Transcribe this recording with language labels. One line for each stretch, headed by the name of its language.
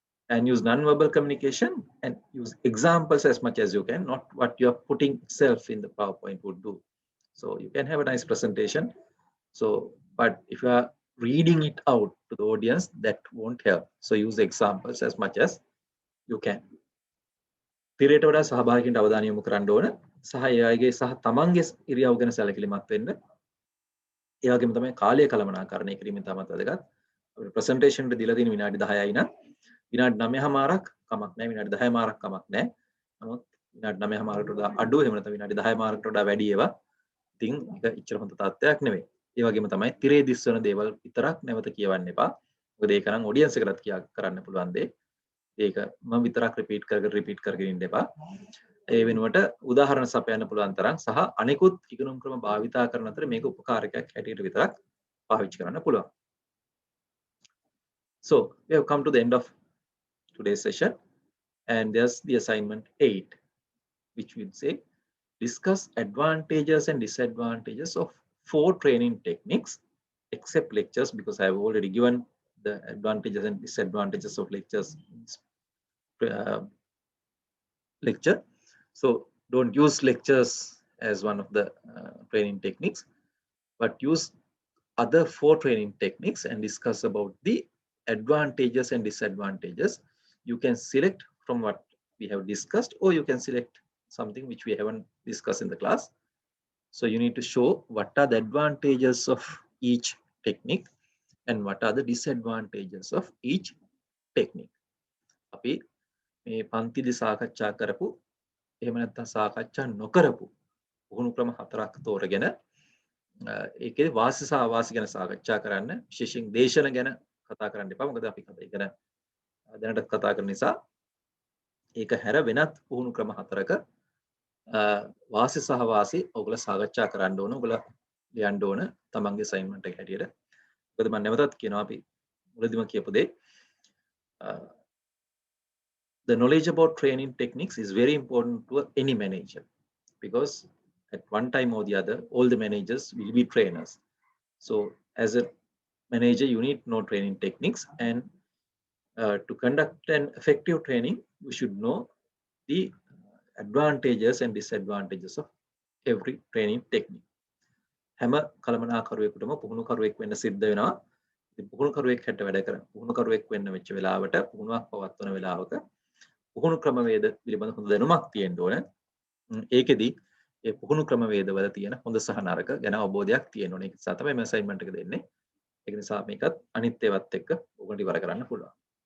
English: And use non-verbal communication and use examples as much as you can, not what you are putting itself in the PowerPoint would do. So you can have a nice presentation. So, but if you are reading it out to the audience, that won't help. So use examples as much as you can.
Sinhala: තිරයට වඩා සහභාගීන්ට අවධානය යොමු කරන්න ඕන සහ එයාගේ සහ තමන්ගේ ඉරියව් ගැන සැලකිලිමත් වෙන්න. ඒ වගේම තමයි කාලය කළමනාකරණය කිරීම තමත් වැදගත්. අපේ ප්‍රසන්ටේෂන් එක දීලා තියෙන විනාඩි 10යි නම් විනාඩි 9:00මාරක් කමක් නැහැ, විනාඩි 10:00මාරක් කමක් නැහැ. නමුත් විනාඩි 9:00මාරකට වඩා අඩු එහෙම නැත්නම් විනාඩි 10:00මාරකට වඩා වැඩි ඒවා ඉතින් ඒක ඉච්චර හොඳ තත්ත්වයක් නෙවෙයි. ඒ වගේම තමයි තිරේ දිස්වන දේවල් විතරක් නැවත කියවන්න එපා. මොකද ඒක නම් ඔඩියන්ස් එකටත් කරන්න පුළුවන් දෙයක්. ඒක මම විතරක් රිපීට් කරගෙන ඉන්න එපා. ඒ වෙනුවට උදාහරණ සපයන්න පුළුවන් තරම් සහ අනිකුත් ඉගෙනුම් ක්‍රම භාවිතා කරන අතර මේක උපකාරකයක් හැටියට විතරක් පාවිච්චි කරන්න පුළුවන්.
English: So we have come to the end of today's session and there's the assignment 8 which would say discuss advantages and disadvantages of 4 training techniques except lectures, because I have already given the advantages and disadvantages of lectures lecture. So don't use lectures as one of the training techniques, but use other 4 training techniques and discuss about the advantages and disadvantages. You can select from what we have discussed, or you can select something which we haven't discussed in the class. So you need to show what are the advantages of each technique and what are the disadvantages of each technique.
Sinhala: අපි මේ පන්තිදී සාකච්ඡා කරපු එහෙම නැත්නම් සාකච්ඡා නොකරපු පුහුණු ක්‍රම 4ක් තෝරගෙන ඒකේ වාසි සහ අවාසි ගැන සාකච්ඡා කරන්න. විශේෂයෙන් දේශන ගැන කතා කරන්න එපා. මොකද අපි ඉගෙන දැනට කතා කරන නිසා ඒක හැර වෙනත් පුහුණු ක්‍රම 4ක වාසි සහ අවාසි ඔයගොල්ලෝ සාකච්ඡා කරන්න ඕන. ඔයගොල්ලෝ ලියන්න ඕන තමන්ගේ අසයින්මන්ට් එක හැටියට. මොකද මම නැවතත් කියනවා අපි මුලදීම කියපු දේ
English: the knowledge about training techniques is very important to any manager, because at one time or the other, all the managers will be trainers. So as a manager, you need to know training techniques, and to conduct an effective training, you should know the advantages and disadvantages of every training technique.
Sinhala: හැම කළමනාකරුවෙකුටම පුහුණුකරුවෙක් වෙන්න සිද්ධ වෙනවා. ඉතින් පුහුණුකරුවෙක් හැට වැඩ කරන පුහුණුකරුවෙක් වෙන්න වෙච්ච වෙලාවට පුහුණුවක් පවත්වන වෙලාවක පුහුණු ක්‍රමවේද පිළිබඳ හොඳ දැනුමක් තියෙන්න ඕන. ඒකෙදි ඒ පුහුණු ක්‍රමවේදවල තියෙන හොඳ සහ නරක ගැන අවබෝධයක් තියෙන්න ඕන. ඒක නිසා තමයි මේ අසයින්මන්ට් එක දෙන්නේ. ඒක නිසා මේකත් අනිත් ඒවාත් එක්ක ඔයගොල්ලෝ ඉවර කරන්න පුළුවන්.